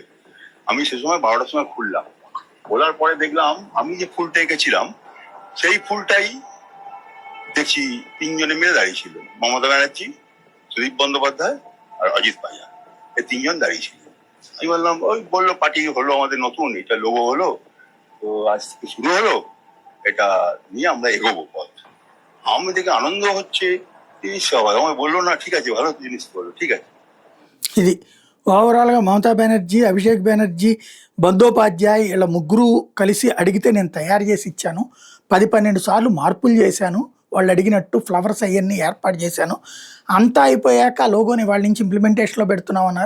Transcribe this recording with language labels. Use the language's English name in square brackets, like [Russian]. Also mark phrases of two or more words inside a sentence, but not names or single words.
[Bangla] আমি সে সময় 12টার সময় খুললাম, খোলার পরে দেখলাম আমি যে ফুলটা এঁকেছিলাম সেই ফুলটাই দেখছি 3 জনে মিলে দাঁড়িয়ে ছিল, মমতা ব্যানার্জি, সুদীপ বন্দ্যোপাধ্যায় আর অজিত পাইয়া, এই 3 জন দাঁড়িয়ে ছিল। আমি বললাম, ওই বললো পার্টি হলো আমাদের নতুন, এটা লোগো হলো, তো আজ থেকে শুরু হলো, এটা নিয়ে আমরা এগোবো পথ। আমি দেখে আনন্দ হচ্ছে, সবাই আমায় বললো না ঠিক আছে, ভালো জিনিস বললো, ঠিক আছে। [Telugu] ఇది ఓవరాల్గా మమతా బెనర్జీ, అభిషేక్ బెనర్జీ, బందోపాధ్యాయ్ ఇలా ముగ్గురు కలిసి అడిగితే నేను తయారు చేసి ఇచ్చాను. 10-12 సార్లు మార్పులు చేశాను, వాళ్ళు అడిగినట్టు ఫ్లవర్స్ అవన్నీ ఏర్పాటు చేశాను. అంతా అయిపోయాక లోగోని వాళ్ళ నుంచి ఇంప్లిమెంటేషన్లో పెడుతున్నాం అన్నారు.